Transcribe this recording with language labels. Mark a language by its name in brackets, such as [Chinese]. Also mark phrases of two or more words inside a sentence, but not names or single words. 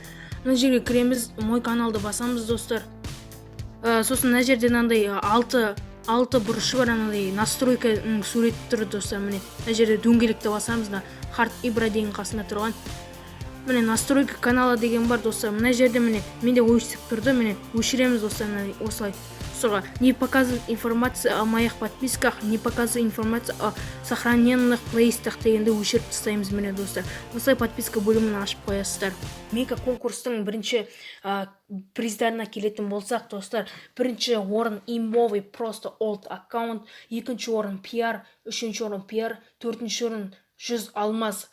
[Kazakh] Мына жерге кіреміз, мой каналды басамыз достар. Сосын мына жерде мынандай алты бұрышы бар, мынандай настройканың суреті тұр достар. Міне мына жерде дөңгелекті басамыз да Харт Ибра деген қасында тұрған. Міне [Russian] настройка канала [Kazakh] деген бар достар. Мына жерде міне менде өшіп тұрды. Міне өшіреміз достар, осылай. [Russian] Соға не показывает информация о моих подписках, не показывает информация о сохраненных плейлистах [Kazakh] дегенде өшіріп тастаймыз. Міне достар, осылай подписка бөлімін ашып қоясыздар. Мега конкурстың бірінші приздарына келетін болсақ достар, бірінші орын [Russian] имбовый просто [Kazakh] олд аккаунт, екінші орын пиар, үшінші орын пиар, төртінші орын 100 алмаз.